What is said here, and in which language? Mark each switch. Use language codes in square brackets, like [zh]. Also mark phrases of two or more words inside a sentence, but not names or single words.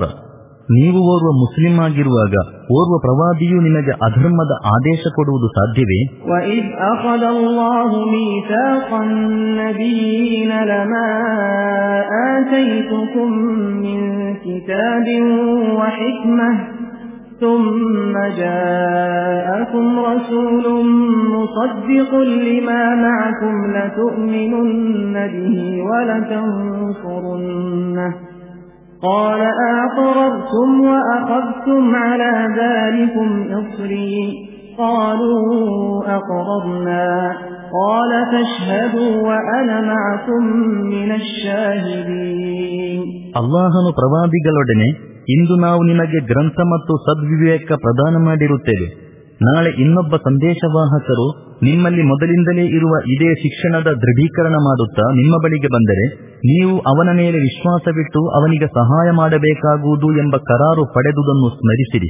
[kn] ನೀವು ಓರ್ವ ಮುಸ್ಲಿಂ ಆಗಿರುವಾಗ ಓರ್ವ ಪ್ರವಾದಿಯು ನಿಮಗೆ ಅಧರ್ಮದ ಆದೇಶ ಕೊಡುವುದು ಸಾಧ್ಯವೇ? [ar] وإذ أخذ الله ميثاق النبيين لما آتيتكم من كتاب وحكمة ثم جاءكم رسول مصدق لما معكم لتؤمنن به ولتنصرنه قال أقررتم وأخذتم على ذلكم إصري قالوا أقررنا قال فاشهدوا وأنا معكم من الشاهدين. [kn] ಅಲ್ಲಾಹನು ಪ್ರವಾದಿಗಳೊಡನೆ, ಇಂದು ನಾವು ನಿಮಗೆ ಗ್ರಂಥ ಮತ್ತು ಸದ್ವಿವೇಕ ಪ್ರದಾನ ಮಾಡಿರುತ್ತೇವೆ. ನಾಳೆ ಇನ್ನೊಬ್ಬ ಸಂದೇಶವಾಹಕರು ನಿಮ್ಮಲ್ಲಿ ಮೊದಲಿಂದಲೇ ಇರುವ ಇದೇ ಶಿಕ್ಷಣದ ದೃಢೀಕರಣ ಮಾಡುತ್ತಾ ನಿಮ್ಮ ಬಳಿಗೆ ಬಂದರೆ ನೀವು ಅವನ ಮೇಲೆ ವಿಶ್ವಾಸವಿಟ್ಟು ಅವನಿಗೆ ಸಹಾಯ ಮಾಡಬೇಕಾಗುವುದು ಎಂಬ ಕರಾರು ಪಡೆದುದನ್ನು ಸ್ಮರಿಸಿರಿ.